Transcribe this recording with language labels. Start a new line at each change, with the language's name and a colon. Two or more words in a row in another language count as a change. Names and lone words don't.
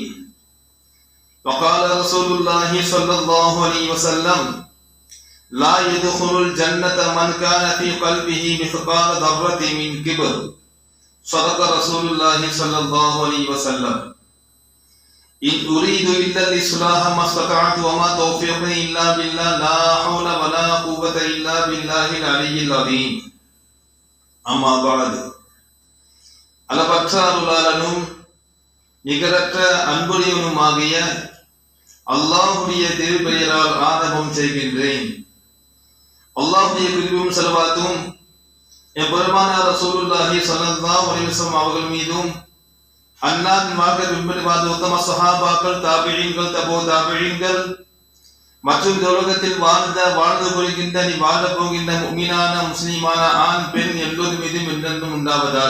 Arabic: وقال رسول الله صلى الله عليه وسلم: لا يدخل الجنة من كان في قلبه مثقال ذرة من كبر. صدق رسول الله صلى الله عليه وسلم. إن أريد إلا الإصلاح ما استطعت وما توفيقي إلا بالله لا حول ولا قوة إلا بالله العلي العظيم. أما بعد
Tamil: அளவற்ற அருளாளனும் நிகரற்ற அன்புடையவனுமாகிய அல்லாஹ்வுடைய திருப்பெயரால் ஆரம்பம் செய்கின்றேன். அல்லாஹ்வுடைய கிருபையும் ஸலவாத்தும் எம்பெருமானார்
Arabic: رسول الله صلى الله عليه وسلم
Tamil: அவர்கள் மீதும் அன்னாரின் வாழ்க்கை பின்பற்றி உத்தம சஹாபாக்கள், தாபிஈன்கள், தபோ தாபிஈன்கள் மற்றும் இந்த உலகத்தில் வாழ்ந்து கொள்கின்ற நீ வாழப் போகின்ற முஃமினான முஸ்லிமான ஆண் பெண் எல்லோரும் மீதும் என்றென்றும் உண்டாவதாக.